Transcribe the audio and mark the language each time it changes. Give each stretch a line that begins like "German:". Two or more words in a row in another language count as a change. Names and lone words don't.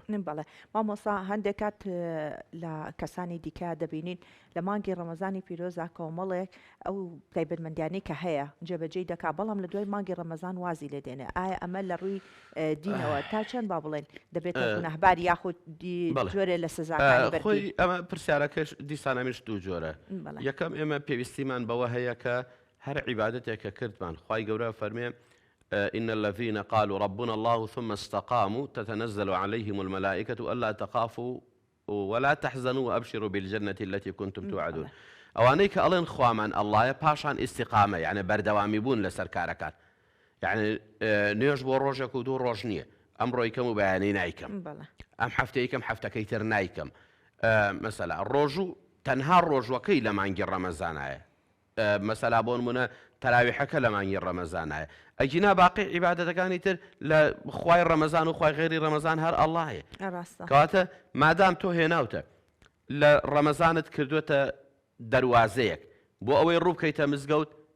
Central Kurdish: بەڵێ مامۆستا هەندێک کات لە کەسانی دیکە دەبینین لە مانگی ڕەمەزانی پیرۆزا کۆمەڵێک ئەو تایبەتمەندیانەی کە هەیە جێبەجێی دەکا بەڵام لە دوای مانگی ڕەمەزان وازی لێ دێنێ ئایا ئەمە لە ڕووی دینەوە تا چەند با بڵێن دەبێتە گوناهبار یاخود جۆرێ لە سزاکانی بەردی؟ خۆی ئەمە پرسیارەکەش دیسانەمیش دوو جۆرە. یەکەم ئێمە پێویستیمان بەوە هەیە کە هەر عیبادەتێکە کردمان خوای گەورە فەرمێ
Arabic: إن الذين قالوا ربنا الله ثم استقاموا تتنزل عليهم الملائكة ألا تخافوا ولا تحزنوا وأبشروا بالجنة التي كنتم توعدون.
Central Kurdish: ئەوانەی کە ئەڵێن خوامان ئەڵڵایە پاشان ئیستیقامە یعنی بەردەوامی بوون لەسەر کارەکان یعنی نوێژ بۆ ڕۆژێک و دوو ڕۆژ نییە ئەمڕۆ یکەم و بەیانەی نایکەم ئەم هەفتەی یەکەم هەفتەکەی تر نایکەم مەسەلا ڕۆژوو تەنها ڕۆژوەکەی لە مانگی ڕەمەزانایە مەسەلا بۆ نمونە تەراویحەکە لە مانگی ڕەمەزانایە ئەجینا باقی عیبادەتەکانی تر لە خوای ڕەمەزان و خوای غێری ڕەمەزان هەر ئەڵڵایە کەواتە مادام تۆ هێناوتە لە ڕەمەزانت کردوێتە دەواازەیەک بۆ ئەوەی ڕووبکەیتە مزگەوت